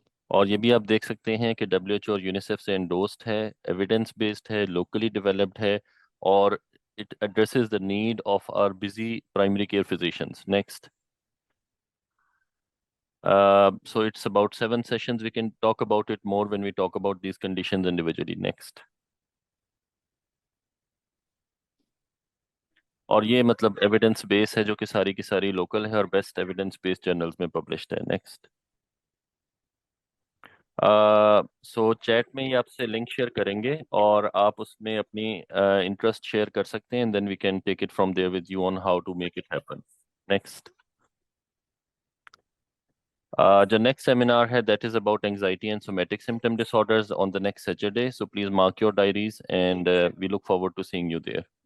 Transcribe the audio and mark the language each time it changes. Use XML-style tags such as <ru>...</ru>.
<ur>اور یہ بھی آپ دیکھ سکتے ہیں کہ WHO اور یونیسیف سے انڈورسڈ ہے, ایویڈنس بیسڈ ہے, لوکلی ڈیولپڈ ہے, اور</ur> <en>It addresses the need of our busy primary care physicians. Next. So it's about 7 sessions. We can talk about it more when we talk about these conditions individually. Next.</en> <ur>اور یہ مطلب evidence بیس ہے جو کہ ساری کی ساری لوکل ہے اور بیسٹ ایویڈنس بیس جرنلز میں پبلشڈ ہے. نیکسٹ. سو چیٹ میں ہی آپ سے لنک شیئر کریں گے اور آپ اس میں اپنی انٹرسٹ شیئر کر سکتے ہیں,</ur> <en>then we can take it from there with you on how to make it happen. Next. The next seminar है that is about anxiety and somatic symptom disorders on the next Saturday. So please mark your diaries and we look forward to seeing you there.</en>